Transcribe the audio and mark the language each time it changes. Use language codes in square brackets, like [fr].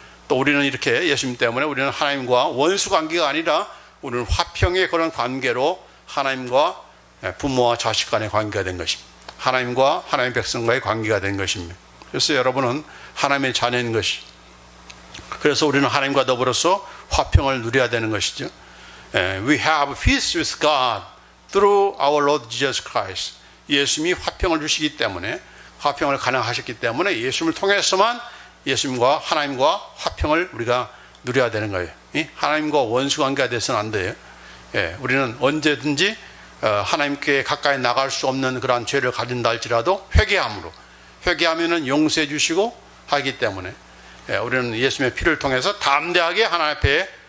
[ko] 또 우리는 이렇게 예수님 때문에 우리는 하나님과 원수 관계가 아니라 우리는 화평의 그런 관계로 하나님과 부모와 자식 간의 관계가 된 것입니다. 하나님과 하나님의 백성과의 관계가 된 것입니다. 그래서 여러분은 하나님의 자녀인 것이. 그래서 우리는 하나님과 더불어서 화평을 누려야 되는 것이죠. [en] We have peace with God through our Lord Jesus Christ. [ko] 예수님이 화평을 주시기 때문에 화평을 가능하셨기 때문에 예수님을 통해서만 예수님과 하나님과 화평을 우리가 누려야 되는 거예요. 하나님과 원수 관계가 돼서는 안 돼요. 우리는 언제든지 하나님께 가까이 나갈 수 없는 그러한 죄를 가진다 할지라도 회개하면은 용서해 주시고 하기 때문에 우리는 예수님의 피를 통해서 담대하게 하나님 앞에